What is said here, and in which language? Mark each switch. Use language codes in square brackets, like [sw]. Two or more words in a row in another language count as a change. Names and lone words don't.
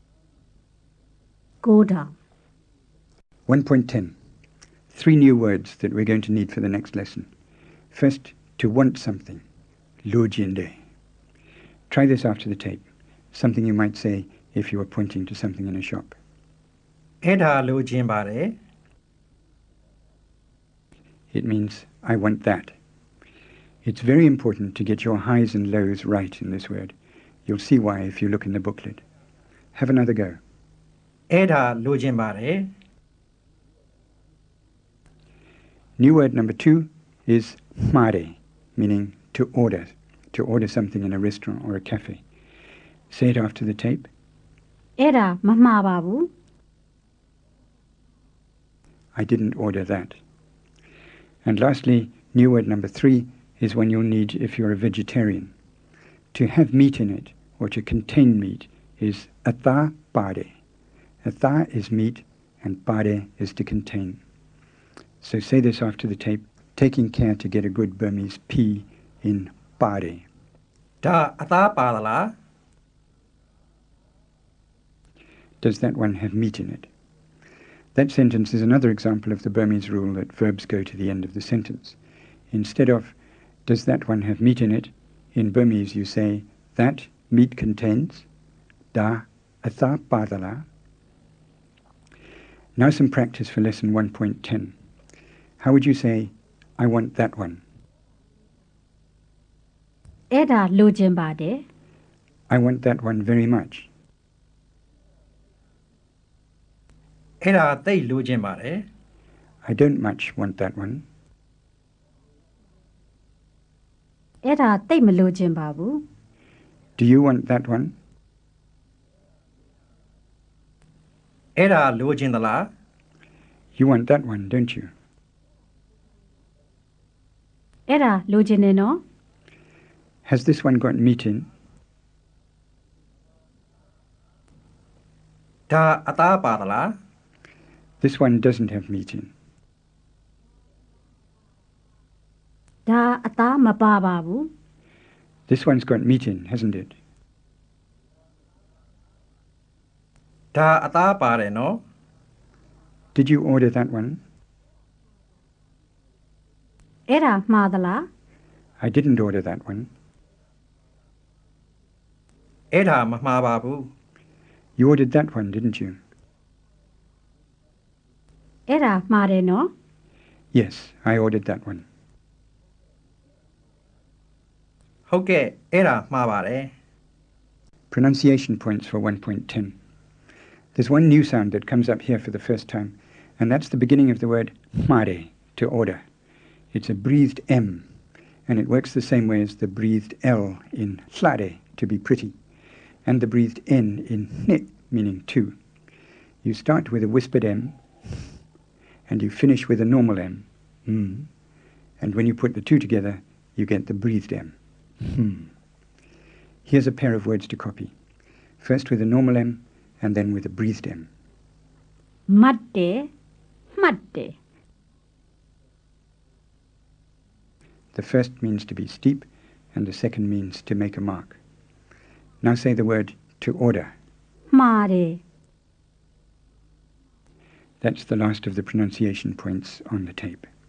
[en] 9000 1.10. 3 new words that we're going to need for the next lesson. First, to want something. Lojinde. Try this after the tape. Something you might say if you were pointing to something in a shop. [my] အဲ့ဒါလိုချင်ပါတယ် [en] It means, I want that. It's very important to get your highs and lows right in this word. You'll see why if you look in the booklet. Have another go. [my] အဲ့ဒါလိုချင်ပါတယ် [en] New word number 2 is mare, meaning to order something in a restaurant or a cafe. Say it after the tape. [my] အဲ့ဒါမမှားပါဘူး [en] I didn't order that. And lastly, new word number 3 is one you'll need if you're a vegetarian. To have meat in it, or to contain meat, is [my] အသားပါ. [en] Atha is meat, and pare is to contain. So say this after the tape, taking care to get a good Burmese P in pare. [my] ဒါအသားပါသလား [en] Does that one have meat in it? That sentence is another example of the Burmese rule that verbs go to the end of the sentence. Instead of, does that one have meat in it, in Burmese you say, that meat contains, [my] ဒါအသားပါသလား. [en] Now some practice for lesson 1.10. How would you say, I want that one? [my] အဲ့ဒါလိုချင်ပါတယ် [en] I want that one very much. [my] အဲ့ဒါတိတ်လိုချင်ပါတယ် [en] I don't much want that one. [my] အဲ့ဒါတိတ်မလိုချင်ပါဘူး [en] Do you want that one? [my] အဲ့ဒါလိုချင်သလား [en] You want that one, don't you? [my] အဲ့ဒါလိုချင်တယ်နော် [en] Has this one got meat in? [my] ဒါအသားပါသလား [en] This one doesn't have meat in. [my] ဒါအသားမပါပါဘူး [en] This one's got meat in, hasn't it? [my] ဒါအသားပါတယ်နော် [en] Did you order that one? [my] အဲ့ဒါမှားသလား [en] I didn't order that one. [my] အဲ့ဒါမမှားပါဘူး [en] You ordered that one, didn't you? [my] အဲ့ဒါမှားတယ်နော် [en] Yes, I ordered that one. [my] ဟုတ်ကဲ့အဲ့ဒါမှားပါတယ် [en] Pronunciation points for 1.10. There's one new sound that comes up here for the first time, and that's the beginning of the word mare, to order. It's a breathed M, and it works the same way as the breathed L in flare, to be pretty, and the breathed N in ne, meaning to. You start with a whispered M, and you finish with a normal M, and when you put the two together, you get the breathed M. Here's a pair of words to copy. First with a normal M, and then with a breathed M. [my] မှတ်တယ်မှတ်တယ် [en] The first means to be steep, and the second means to make a mark. Now say the word to order. [my] မှားတယ် [en] That's the last of the pronunciation points on the tape.